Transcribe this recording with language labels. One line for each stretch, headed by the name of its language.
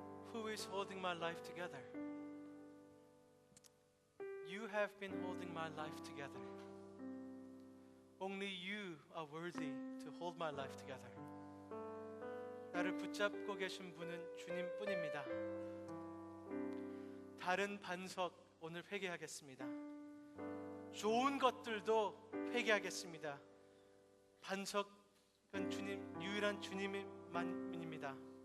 English: Who is holding my life together? You have been holding my life together. Only you are worthy to hold my life together.
Korean: 나를 붙잡고 계신 분은 주님뿐입니다. 다른 반석 오늘 회개하겠습니다. 좋은 것들도 회개하겠습니다. 반석은 주님, 유일한 주님만입니다.